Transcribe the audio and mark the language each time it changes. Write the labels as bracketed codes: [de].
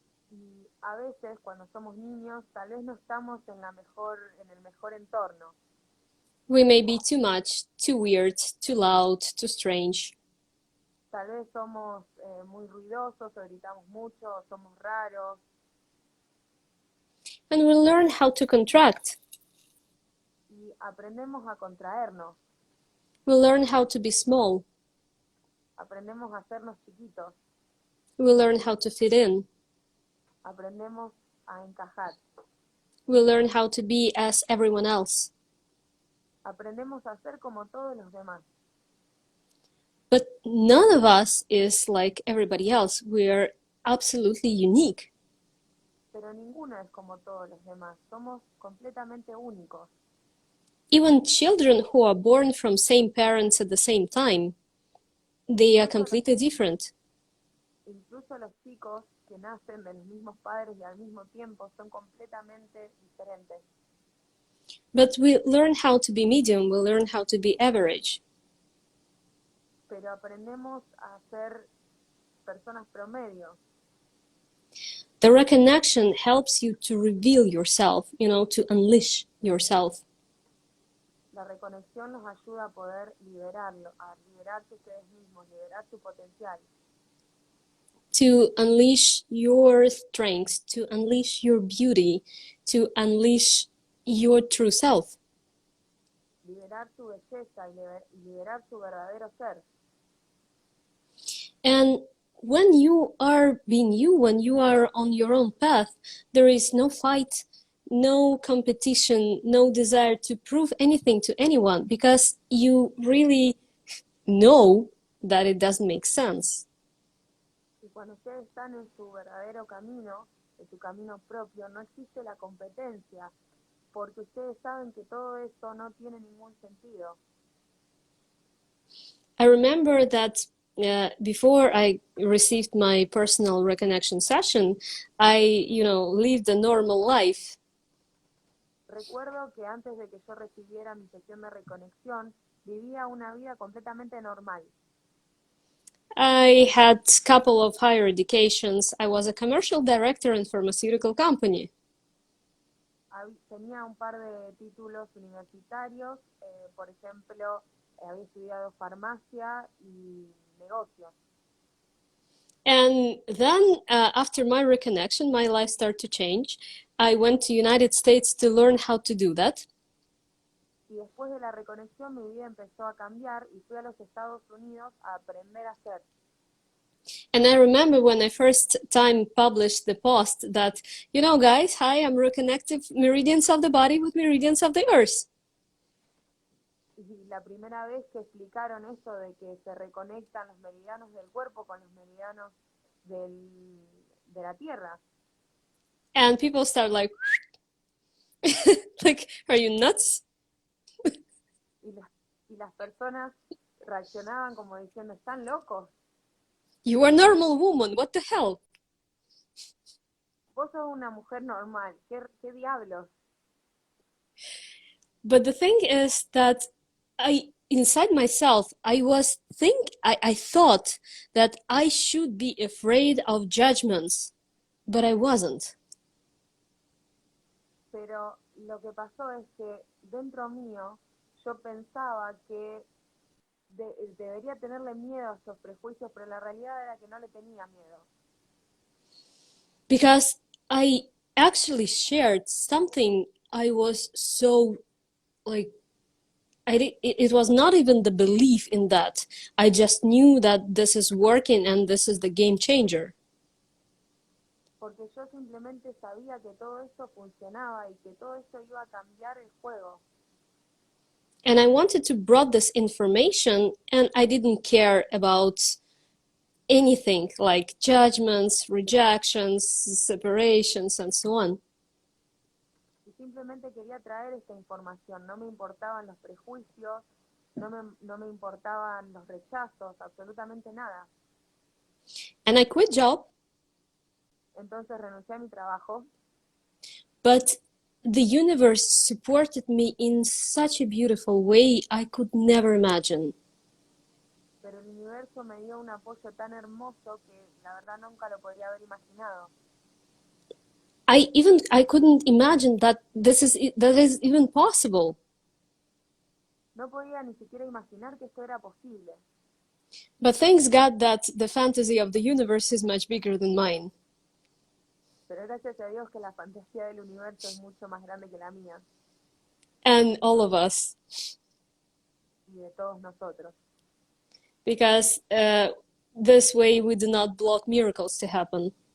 [es] Y a veces cuando somos niños, tal vez no estamos en el mejor entorno. [en] We may be too much, too weird, too loud, too strange. [es] Tal vez somos muy ruidosos, o gritamos mucho, o somos raros. [en] And we learn how to contract. [es] Y aprendemos a contraernos, [en] We learn how to be small. [es] aprendemos a hacernos chiquitos, [en] We learn how to fit in. [es] aprendemos a encajar, [en] We learn how to be as everyone else. [es] aprendemos a ser como todos los demás. [en] But none of us is like everybody else. We're absolutely unique. [es] Pero ninguno es como todos los demás, somos completamente únicos. [en] Even children who are born from same parents at the same time, they are completely different. [es] Incluso los chicos que nacen de los mismos padres y al mismo tiempo son completamente diferentes. [en] But we learn how to be medium, we learn how to be average. [es] Pero aprendemos a ser personas promedio. [en] The reconnection helps you to reveal yourself, to unleash yourself. [es] La reconexión nos ayuda a poder a liberarse ustedes mismos, liberar su potencial. [en] To unleash your strengths, to unleash your beauty, to unleash your true self. [es] Liberar su belleza y liberar su verdadero ser. [en] And when you are being you, when you are on your own path, there is no fight, no competition, no desire to prove anything to anyone, because you really know that it doesn't make sense. [es] Y cuando ustedes están en su verdadero camino, en su camino propio, no existe la competencia, porque ustedes saben que todo esto no tiene ningún sentido. [en] I remember that before I received my personal reconnection session, I, lived a normal life. [es] Recuerdo que antes de que yo recibiera mi sesión de reconexión, vivía una vida completamente normal. [en] I had a couple of higher educations. I was a commercial director in a pharmaceutical company. [es] Tenía un par de títulos universitarios, por ejemplo, había estudiado farmacia y negocios. [en] And then after my reconnection, my life started to change. I went to United States to learn how to do that. [es] Y después de la reconexión mi vida empezó a cambiar y fui a los Estados Unidos a aprender a hacer. [en] And I remember when I first time published the post that, guys, hi, I'm Reconnective Meridians of the Body with Meridians of the Earth. [es] Y la primera vez que explicaron eso de que se reconectan los meridianos del cuerpo con los meridianos de la Tierra. [en] And people start like, like, are you nuts? [es] Y las personas reaccionaban como diciendo, ¿están locos? [en] You are a normal woman, what the hell? [es] Vos sos una mujer normal, ¿qué diablos? [en] But the thing is that inside myself, I thought that I should be afraid of judgments, but I wasn't. [es] Pero lo que pasó es que dentro mío yo pensaba que debería tenerle miedo a esos prejuicios, pero la realidad era que no le tenía miedo. [en] Because I actually shared something I was so like, it was not even the belief in that. I just knew that this is working and this is the game changer. [es] Porque yo simplemente sabía que todo esto funcionaba y que todo esto iba a cambiar el juego. [en] And I wanted to brought this information, and I didn't care about anything like judgments, rejections, separations, and so on. [es] Y simplemente quería traer esta información. No me importaban los prejuicios, no me importaban los rechazos, absolutamente nada. [en] And I quit job, [es] Entonces renuncié a mi trabajo, [en] but the universe supported me in such a beautiful way I could never imagine. [es] pero el universo me dio un apoyo tan hermoso que la verdad nunca lo podría haber imaginado. [en] I couldn't imagine that that is even possible. [es] No podía ni siquiera imaginar que esto era posible. [en] But thanks God that the fantasy of the universe is much bigger than mine. [es] Pero gracias a Dios que la fantasía del universo es mucho más grande que la mía [en] And all of us. [es] y de todos nosotros. [en] Because this way we do not block miracles to happen.